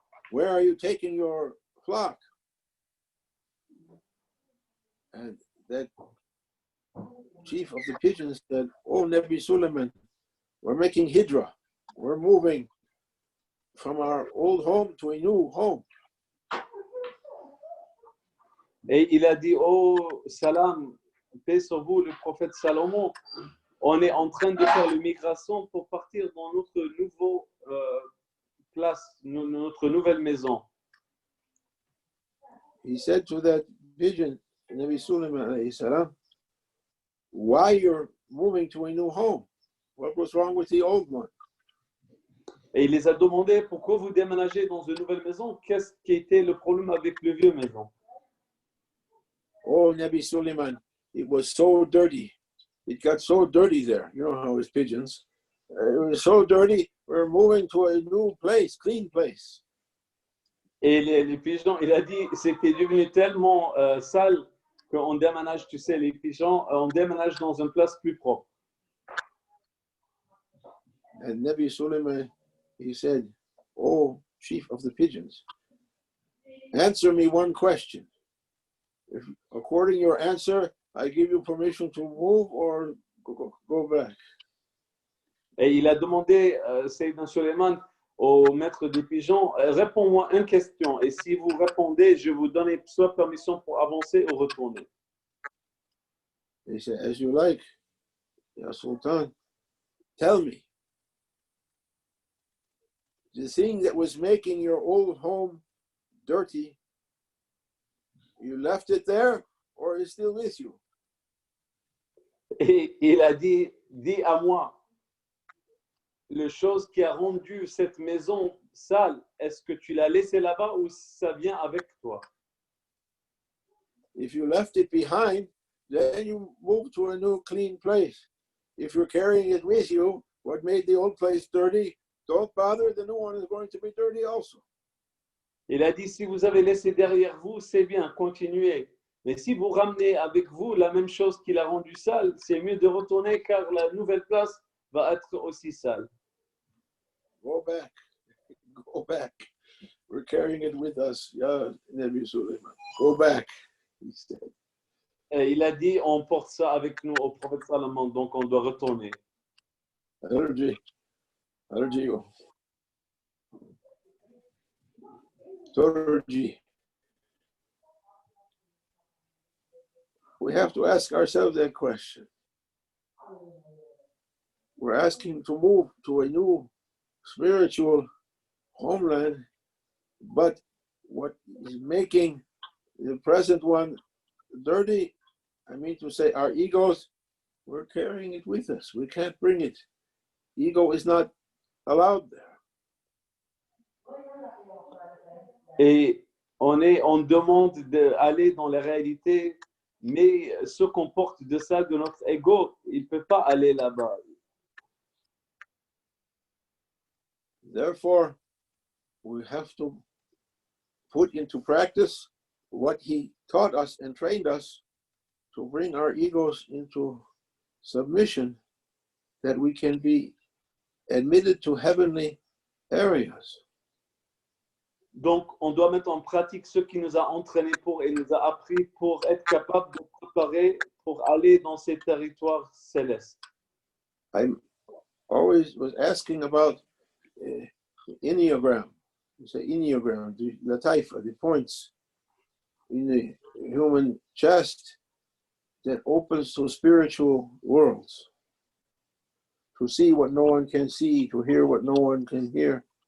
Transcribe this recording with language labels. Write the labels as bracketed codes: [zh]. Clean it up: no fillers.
[en] Where are you taking your flock?" And that chief of the pigeons said, "Oh, Nabi Sulaiman, we're making hijrah. We're moving from our old home to a new home." [fr] Et il a dit, oh salam, paix sur vous, le prophète Salomon, on est en train de faire l'immigration pour partir dans notre nouveau place, notre nouvelle maison. [en] He said to that pigeon, Nabi Sulaiman alayhi salam, "Why you're moving to a new home? What was wrong with the old one?" [fr] Et il les a demandé, pourquoi vous déménagez dans une nouvelle maison? Qu'est-ce qui était le problème avec le vieux maison? [en] Oh, Nabi Sulaiman, it was so dirty. It got so dirty there. You know how it's pigeons. It was so dirty. We're moving to a new place, clean place. [fr] Et les pigeons, il a dit, c'était devenu tellement sale qu'on déménage, tu sais, les pigeons, on déménage dans une place plus propre. [en] And Nabi Sulaiman, he said, "Oh, chief of the pigeons, answer me one question. If, according to your answer, I give you permission to move or go back." [fr] Et il a demandé, Sayyidina Suleiman, au maître des pigeons, réponds-moi une question. Et si vous répondez, je vous donne soit permission pour avancer ou retourner. [en] He said, "As you like, Ya Sultan, tell me, the thing that was making your old home dirty, you left it there or is still with you?" [fr] Et il a dit, dis à moi, la chose qui a rendu cette maison sale, est-ce que tu l'as laissé là-bas ou ça vient avec toi? [en] If you left it behind, then you move to a new clean place. If you're carrying it with you, what made the old place dirty, don't bother, the new one is going to be dirty also. [fr] Il a dit, si vous avez laissé derrière vous, c'est bien, continuez. Mais si vous ramenez avec vous la même chose qui l'a rendu sale, c'est mieux de retourner car la nouvelle place va être aussi sale. [en] Go back. Go back. We're carrying it with us. Ya Nabi Sulaiman. Go back, he said. [fr] Et il a dit, on porte ça avec nous au prophète Salomon, donc on doit retourner. Allergy. Torji. [en] We have to ask ourselves that question. We're asking to move to a new spiritual homeland, but what is making the present one dirty, I mean to say our egos, we're carrying it with us. We can't bring it. Ego is not allowed there. [fr] Et on demande d'aller dans la réalité, mais ce qu'on porte de ça, de notre ego, il ne peut pas aller là-bas. [en] Therefore, we have to put into practice what he taught us and trained us to bring our egos into submission, that we can be admitted to heavenly areas. [fr] Donc, on doit mettre en pratique ce qui nous a entraînés pour et nous a appris pour être capable de préparer pour aller dans ces territoires célestes. [en] I always was asking about Enneagram. You say Enneagram, the taifa, the points in the human chest that opens to spiritual worlds, to see what no one can see, to hear what no one can hear.